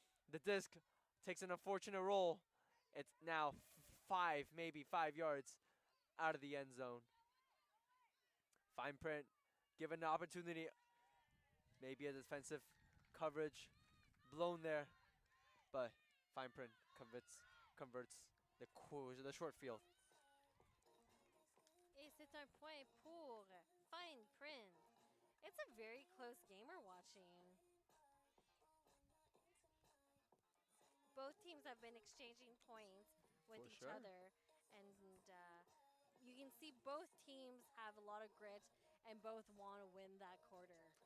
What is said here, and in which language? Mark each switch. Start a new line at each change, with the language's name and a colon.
English: The disc takes an unfortunate roll. It's now 5, maybe 5 yards out of the end zone. Fine Print, given the opportunity, maybe a defensive coverage blown there, but Fine Print converts the short field.
French: Et c'est un point pour Fine Print.
English: It's a very close game we're watching. Both teams have been exchanging points with For each sure. other, and you can see both teams have a lot of grit and both want to win that quarter.